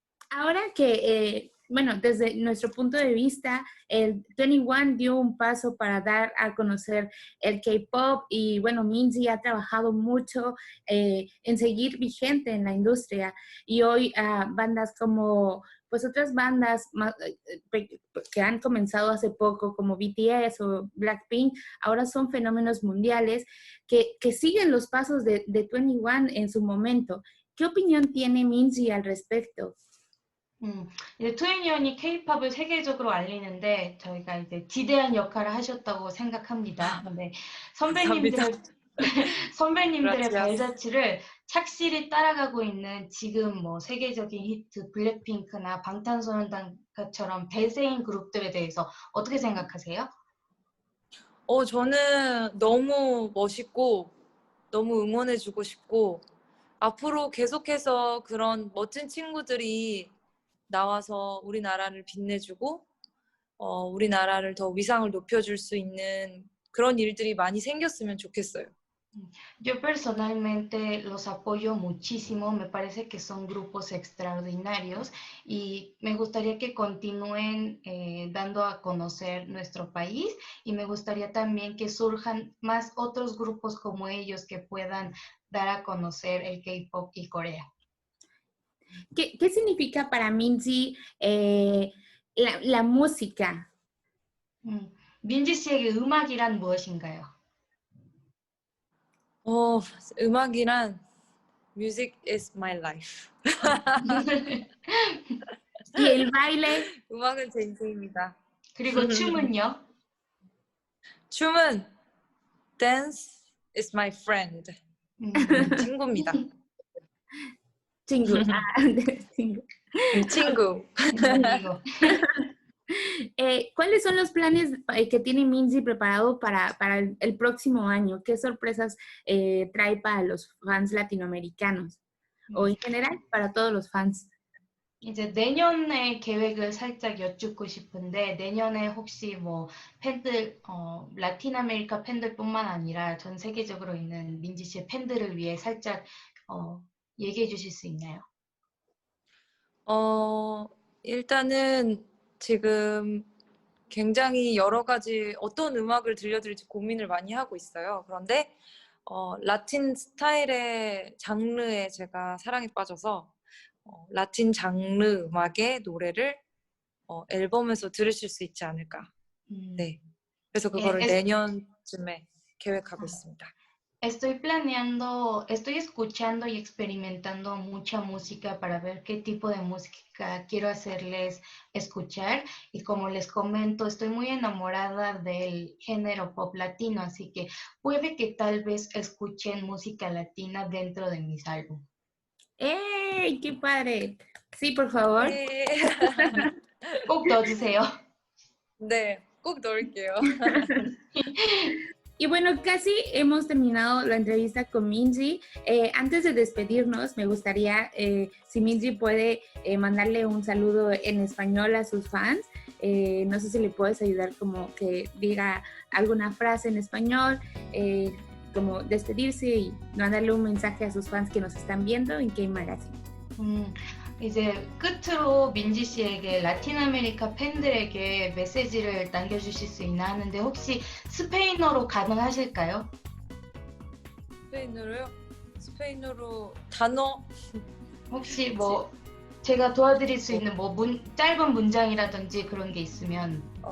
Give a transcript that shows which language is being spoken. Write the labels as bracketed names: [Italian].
[Spanish] Ahora que, bueno, desde nuestro punto de vista, el 21 dio un paso para dar a conocer el K-pop y, bueno, Minzy ha trabajado mucho en seguir vigente en la industria y hoy bandas como, pues otras bandas que han comenzado hace poco como BTS o Blackpink, ahora son fenómenos mundiales que siguen los pasos de 21 en su momento. ¿Qué opinión tiene Minzy al respecto? [Korean] 이제 투애니언이 K-팝을 세계적으로 알리는데 저희가 이제 지대한 역할을 하셨다고 생각합니다. 근데 선배님들의 발자취를 착실히 따라가고 있는 지금 뭐 세계적인 히트 블랙핑크나 방탄소년단처럼 대세인 그룹들에 대해서 어떻게 생각하세요? 저는 너무 멋있고 너무 응원해주고 싶고 앞으로 계속해서 그런 멋진 친구들이 나와서 우리나라를 빛내주고 우리나라를 더 위상을 높여줄 수 있는 그런 일들이 많이 생겼으면 좋겠어요. [Spanish] Yo personalmente los apoyo muchísimo, me parece que son grupos extraordinarios y me gustaría que continúen dando a conocer nuestro país y me gustaría también que surjan más otros grupos como ellos que puedan dar a conocer el K-pop y Corea. ¿Qué significa para Minzy la música? [Korean] 민지 씨에게 음악이란 무엇인가요? 음악이란 [English] music is my life. [Spanish] ¿Y el baile? [Korean] 음악은 제 인생입니다. 그리고 춤은요? 춤은 [English] dance is my friend. [Korean] 친구입니다. 친구. 네, 친구. 친구. 이거. [Spanish] ¿Cuáles son los planes que tiene Minzy preparado para el próximo año? ¿Qué sorpresas trae para los fans latinoamericanos? O en general, para todos los fans. [Korean] 이제 내년의 계획을 살짝 여쭙고 싶은데 내년에 혹시 뭐 팬들, 라틴 아메리카 팬들뿐만 아니라 전 세계적으로 있는 민지 씨의 팬들을 위해 살짝 얘기해 주실 수 있나요? 일단은 지금 굉장히 여러 가지 어떤 음악을 들려드릴지 고민을 많이 하고 있어요. 그런데 라틴 스타일의 장르에 제가 사랑에 빠져서 라틴 장르 음악의 노래를 앨범에서 들으실 수 있지 않을까. 네. 그래서 그거를 내년쯤에 계획하고 있습니다. [Spanish] Estoy escuchando y experimentando mucha música para ver qué tipo de música quiero hacerles escuchar y como les comento, estoy muy enamorada del género pop latino, así que puede que tal vez escuchen música latina dentro de mis álbumes. ¡Ey! ¡Qué padre! Sí, por favor. [Korean] 네. 꼭 넣어주세요. 네, 꼭 넣을게요. [Spanish] Y bueno, casi hemos terminado la entrevista con Minzy. Antes de despedirnos, me gustaría, si Minzy puede mandarle un saludo en español a sus fans. No sé si le puedes ayudar como que diga alguna frase en español, como despedirse y mandarle un mensaje a sus fans que nos están viendo en K-Magazine. [Korean] 이제 끝으로 민지 씨에게 라틴 아메리카 팬들에게 메시지를 남겨주실 수 있나 하는데 혹시 스페인어로 가능하실까요? 스페인어로요? 스페인어로 단어? 혹시 뭐 제가 도와드릴 수 있는 뭐 짧은 문장이라든지 그런 게 있으면